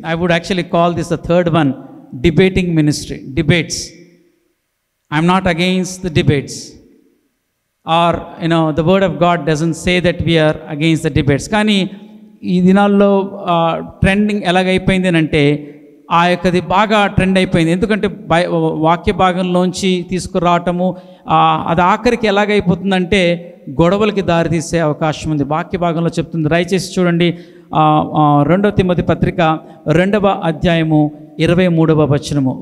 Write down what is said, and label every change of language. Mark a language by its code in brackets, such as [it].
[en] I would actually call this the third one, debating ministry. Debates. I'm not against the debates, or the word of God doesn't say that we are against the debates. [te] కానీ ఈ దినాల్లో trending ఎలాగైపోయింది అని అంటే ఆ యొక్కది బాగా trend అయిపోయింది. ఎందుకంటే వాక్య భాగంలోంచి తీసుకురావటము అది ఆఖరికి ఎలాగైపోతుందంటే గొడవలకి దారితీసే అవకాశం ఉంది. వాక్య భాగంలో చెప్తుంది, దయచేసి చూడండి 2 తిమోతి పత్రిక 2వ అధ్యాయము 23వ వచనము.